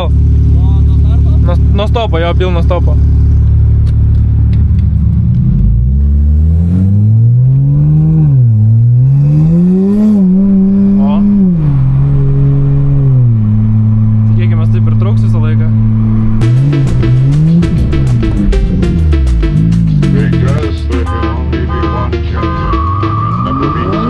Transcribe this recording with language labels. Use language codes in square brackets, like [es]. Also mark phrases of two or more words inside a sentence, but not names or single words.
[lt] Nuo stopo, jo, pilno stopo. O. Tikėkimės taip ir truks visą laiką. [en] Because there can only be one chapter. Never be.